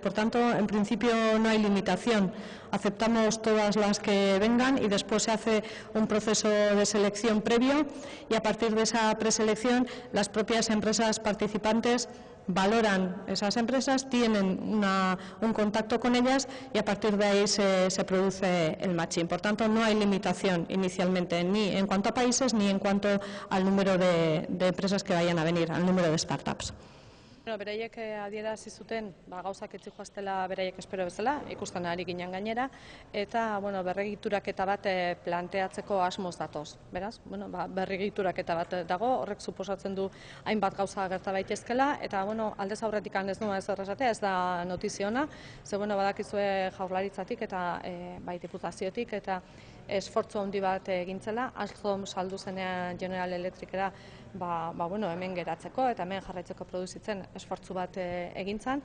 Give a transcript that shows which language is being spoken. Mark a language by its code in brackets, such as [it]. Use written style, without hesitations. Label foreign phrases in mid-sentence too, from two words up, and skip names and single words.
[es] Por tanto, en principio no hay limitación. Aceptamos todas las que vengan y después se hace un proceso de selección previo y a partir de esa preselección las propias empresas participantes valoran esas empresas, tienen un contacto con ellas y a partir de ahí se produce el matching. Por tanto, no hay limitación inicialmente ni en cuanto a países ni en cuanto al número de empresas que vayan a venir, al número de startups. [eu] Beraiek adierazi zuten gauzak ez zihoaztela beraiek espero bezala, ikusten ari ginen gainera, eta berregituraketa bat planteatzeko asmoz datoz. Beraz, berregituraketa bat dago, horrek suposatzen du hainbat gauza gerta daitezkeela, eta aldez aurretik ez nuen ezer esatea, ez da notizia ona, ze badakizue Jaurlaritzatik eta bai diputaziotik eta esfortzu handi bat egintzela, Alstom saldu zenean General Electricera hemen geratzeko eta hemen jarraitzeko produzitzen esfortzu bat egintzan.